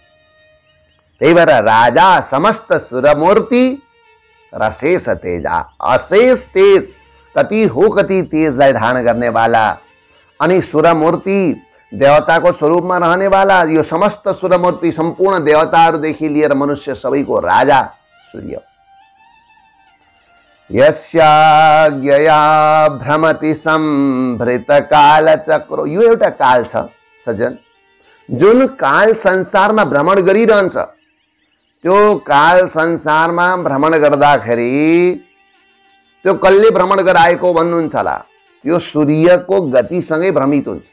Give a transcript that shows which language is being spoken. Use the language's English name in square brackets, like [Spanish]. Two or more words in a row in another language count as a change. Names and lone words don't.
[Nepali] त्यही भएर राजा समस्त सुरमूर्ति र शेष तेजा, अशेष तेज, कति हो कति तेजलाई धारण गर्ने वाला, अनि सुरमूर्ति देवताको स्वरूपमा रहने वाला, यो समस्त सुरमूर्ति सम्पूर्ण देवताहरूदेखि लिएर मनुष्य सबैको राजा सूर्य। [Sanskrit] यस्याज्ञया भ्रमति संभृत काल चक्रो, [Nepali] यो एउटा काल छ सज्जन, जुन काल संसारमा भ्रमण गरिरहन्छ। त्यो काल संसारमा भ्रमण गर्दाखेरि त्यो कसले भ्रमण गराएको भन्नुहुन्छ होला, त्यो सूर्यको गतिसँगै भ्रमित हुन्छ।